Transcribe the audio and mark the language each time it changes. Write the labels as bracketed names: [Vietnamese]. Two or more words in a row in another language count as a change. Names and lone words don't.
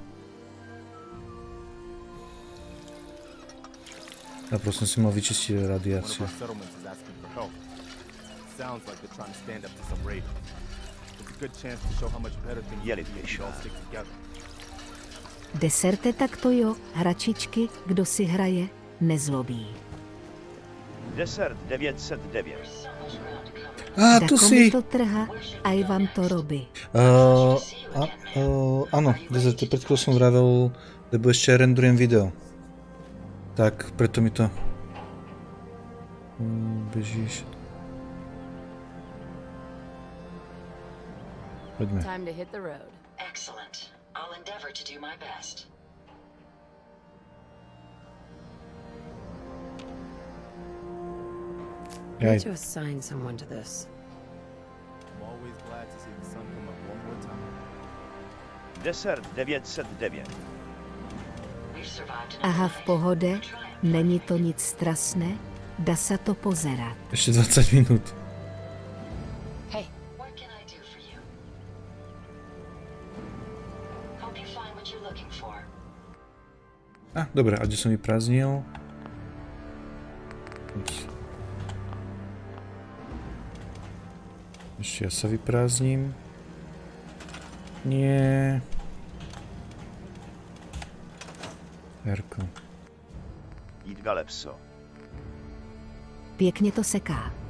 [Slovak] Ja prosím si mal vyčistiť radiáciu. [Czech] Deserte tak to jo, hračičky, kdo si hraje, nezlobí. Desert 909. [Slovak] Tu si! to trha, aj vám to robí. Áno, Desert, pred chvíľou som vravel, lebo ešte rendurujem video. Tak, preto mi to... Bežíš. Poďme. [English] Time to hit the road. Excellent. I'll endeavor to do my best. I need to assign someone to this. I'm always glad to see the sun come up one more time. Desert 909. [Slovak] Aha, v pohode, [Czech] není to nic strasné, [Slovak] dá sa to pozerať. Ešte 20 minút. [English] Hey, what can I do for you? Hope you find what you're looking for. [Slovak] Dobre, Aďu som vyprázdnil. Ešte ja sa vyprázdním. Nie. Jarko. Idgalepso. [Czech] Pěkně to seká.